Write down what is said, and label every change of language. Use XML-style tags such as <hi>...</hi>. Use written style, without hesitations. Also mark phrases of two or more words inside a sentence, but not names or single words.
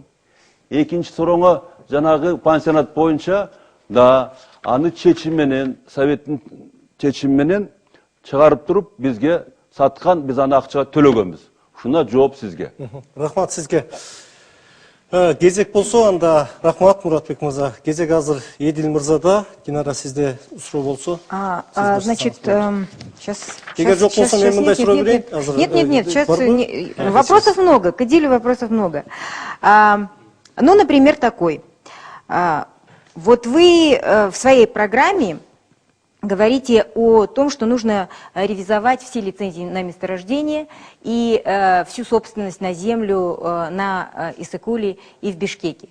<ky>Экинчи сурооңо жанагы пансионат боюнча да аны чечим менен, советтин чечими менен чыгарып туруп бизге саткан, биз аны акчага төлөгөнбүз. Ушуна жооп сизге. Рахмат сизге. Кезек болсо анда рахмат Муратбек мырза. Кезек азыр Едил мырзада. Динара сизде суроо болсо.</ky> <ru>Значит, сейчас...</ru> <ky>Эгер жок болсо мен мындай суроо берейин.</ky> <ru>Нет, сейчас вопросов много, к Эдилю вопросов много. Ну, например, такой. Вот вы в своей программе говорите о том, что нужно ревизовать все лицензии на месторождение и всю собственность на землю на Иссык-Куле и в Бишкеке.</ru>